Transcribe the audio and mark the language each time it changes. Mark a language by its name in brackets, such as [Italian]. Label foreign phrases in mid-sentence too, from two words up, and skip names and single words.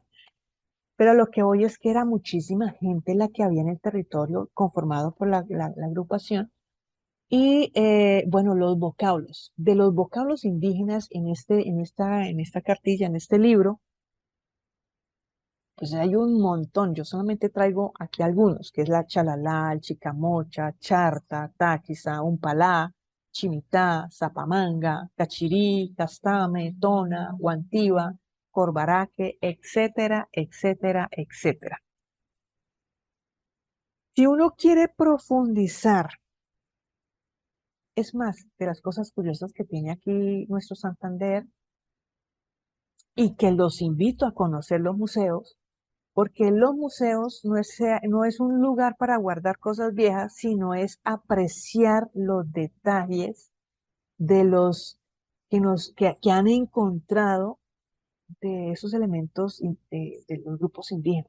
[Spanish] Pero lo que voy es que era muchísima gente la que había en el territorio conformado por la agrupación. Y bueno, los vocablos. De los vocablos indígenas en esta cartilla, en este libro, pues hay un montón. Yo solamente traigo aquí algunos, que es la chalalá, el chicamocha, charta, taquiza, umpalá, chimitá, zapamanga, cachirí, castame, tona, guantiva, corbaraque, etcétera, etcétera, etcétera. Si uno quiere profundizar, es más, de las cosas curiosas que tiene aquí nuestro Santander, y que los invito a conocer los museos, porque los museos no es un lugar para guardar cosas viejas, sino es apreciar los detalles de los que han encontrado de esos elementos de los grupos indígenas.